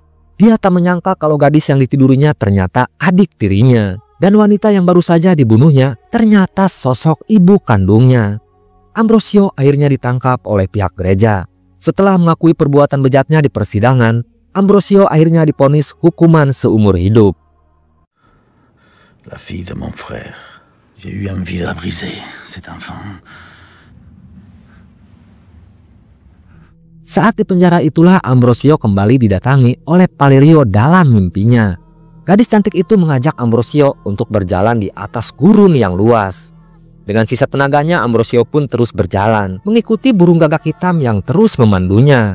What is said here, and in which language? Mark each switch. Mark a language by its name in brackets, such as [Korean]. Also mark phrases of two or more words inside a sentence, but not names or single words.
[Indonesian] Dia tak menyangka kalau gadis yang ditidurinya ternyata adik tirinya. Dan wanita yang baru saja dibunuhnya ternyata sosok ibu kandungnya. Ambrosio akhirnya ditangkap oleh pihak gereja. Setelah mengakui perbuatan bejatnya di persidangan, Ambrosio akhirnya divonis hukuman seumur hidup. [French] La fille de mon frère. J'ai eu envie de la briser, cet enfant. [Indonesian] Saat di penjara itulah Ambrosio kembali didatangi oleh Valerio dalam mimpinya. Gadis cantik itu mengajak Ambrosio untuk berjalan di atas gurun yang luas. Dengan sisa tenaganya, Ambrosio pun terus berjalan, mengikuti burung gagak hitam yang terus memandunya.